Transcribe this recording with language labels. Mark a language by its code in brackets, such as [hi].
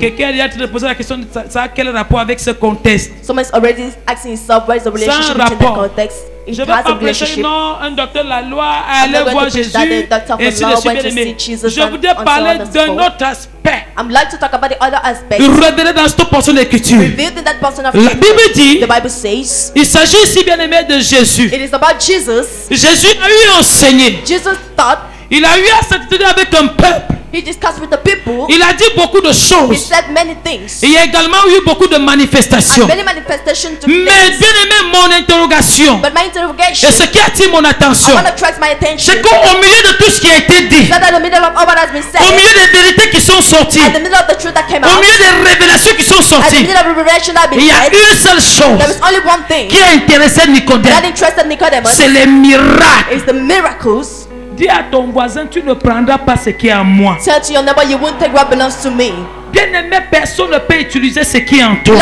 [fr] Quelqu'un a te posé la question, ça a quel rapport avec ce contexte? [en] Someone's already asking himself what is the relationship between the context. [fr] Je ne vais pas prêcher non, un docteur de la loi aller voir Jésus et ainsi de suite, bien-aimé. Je voudrais parler d'un autre aspect. [en] I'm like to talk about the other aspect. [fr] Révélé dans cette portion d'écriture. La Bible dit, [en] the Bible says, [fr] il s'agit ici, bien-aimé, de Jésus. [en] It is about Jesus. [fr] Jésus a eu enseigné. [en] Jesus taught. [fr] Il a eu à s'entretenir avec un peuple. [en] He discussed with the people. [fr] Il a dit beaucoup de choses. [en] He said many things. [fr] Il y a également eu beaucoup de manifestations. [en] And many manifestations took [fr] Mais [en] place. [fr] bien aimé, mon interrogation, [en] But my interrogation, [fr] et ce qui attire mon attention, c'est qu'au milieu de tout ce qui a été dit, au milieu des vérités qui sont sorties, au milieu des révélations qui sont sorties, il y a une seule chose qui a intéressé Nicodème, c'est les miracles. Dis à ton voisin, tu ne prendras pas ce qui est à moi. [en] Tell to your neighbor, you won't take what belongs to me. [fr] Bien-aimé, personne ne peut utiliser ce qui est en toi.